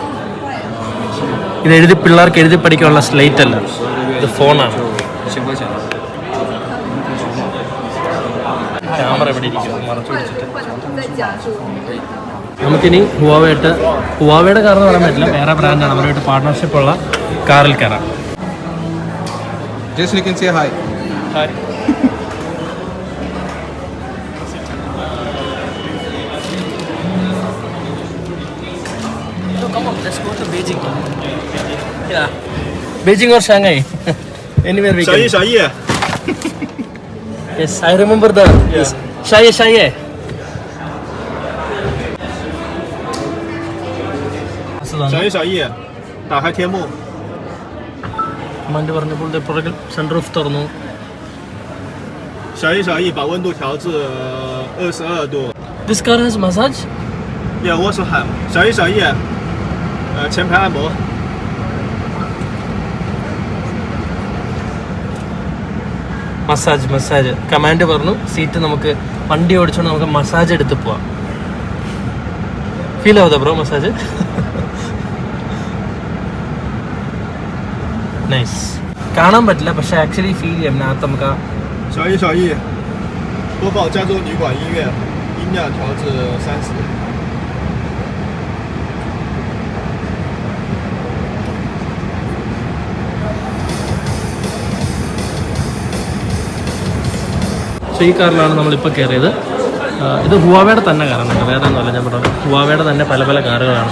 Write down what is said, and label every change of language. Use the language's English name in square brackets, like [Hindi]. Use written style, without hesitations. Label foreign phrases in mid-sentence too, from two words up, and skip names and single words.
[Malayalam] ഇത് പിള്ളേർക്ക് എഴുതി പഠിക്കാനുള്ള സ്ലേറ്റ് അല്ല, ഇത് ഫോണാണ്. ക്യാമറ ഇവിടെ ഇരിക്കുന്നു മറച്ചു പിടിച്ചിട്ട്. നമുക്കിനി ഹുവാവയുടെ കാർ എന്ന് പറയാൻ പറ്റില്ല, വേറെ ബ്രാൻഡാണ്, അവരുമായിട്ട് പാർട്ട്ണർഷിപ്പ് ഉള്ള കാറിൽ കയറാം. [English] Just you can say hi. Hi. So come on, let's go to Beijing. Yeah. Beijing or Shanghai? Anywhere we can. Shanghai. Yes, I remember the. Yes. Shanghai. Shanghai. [Chinese] 打开天幕。 [Malayalam] കമാൻഡ് പറഞ്ഞപ്പോൾ പുറകിൽ സെൻറ്റർ ഓഫ് തുറന്നു. [Chinese] Shanghai 把温度调至22度。 [English] This car has massage? Yeah, also have. [Chinese] Shanghai 前排按摩。 [Malayalam] മസാജ് കമാൻഡ് പറഞ്ഞു സീറ്റ് നമുക്ക് വണ്ടി ഓടിച്ചോണ്ട് നമുക്ക് മസാജ് എടുത്ത് പോവാം. ഫീൽ ആവുക ബ്രോ മസാജ്? നൈസ്. കാണാൻ പറ്റില്ല പക്ഷെ [English] actually feel [Malayalam] ചെയ്യാം അതിനകത്ത് നമുക്ക്. [Chinese] 小易，播放加州旅馆音乐，音量调至30。 [Malayalam] ഈ കാറിലാണ് നമ്മളിപ്പോൾ കയറിയത്. ഇത് ഹുവാവയുടെ തന്നെ കാറാണ് കേട്ടോ, വേറെ ഒന്നുമല്ല. ഞാൻ പറഞ്ഞു ഹുവാവയുടെ തന്നെ പല പല കാറുകളാണ്.